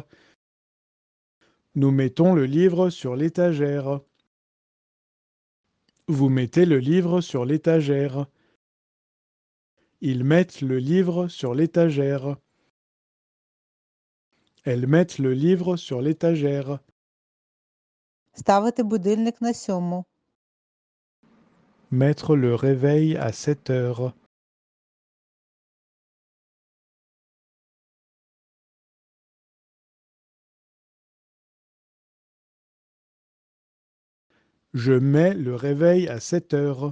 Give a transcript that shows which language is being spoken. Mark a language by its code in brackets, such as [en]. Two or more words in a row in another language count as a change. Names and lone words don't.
[fr] Nous mettons le livre sur l'étagère. Vous mettez le livre sur l'étagère. Ils mettent le livre sur l'étagère. Elles mettent le livre sur l'étagère. [uk] Ставити будильник на 7. [fr] Mettre le réveil à 7 heures. Je mets le réveil à 7 heures.